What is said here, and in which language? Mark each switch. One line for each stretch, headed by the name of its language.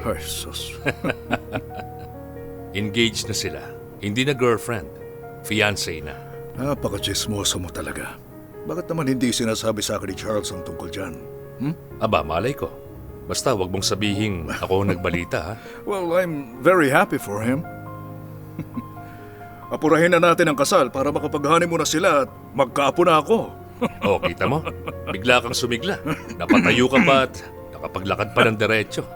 Filipino: Ay, sus. Engaged na sila. Hindi na girlfriend. Fiancé na. Napaka-chismoso mo talaga. Bakit naman hindi sinasabi sa akin ni Charles ang tungkol dyan? Aba, malay ko. Basta wag mong sabihin ako ang nagbalita, ha?
English: Well, I'm very happy for him.
Filipino: Apurahin na natin ang kasal para makapaghani mo na sila at magkaapo na ako. O, kita mo? Bigla kang sumigla. Napatayo ka pa at nakapaglakad pa ng diretso.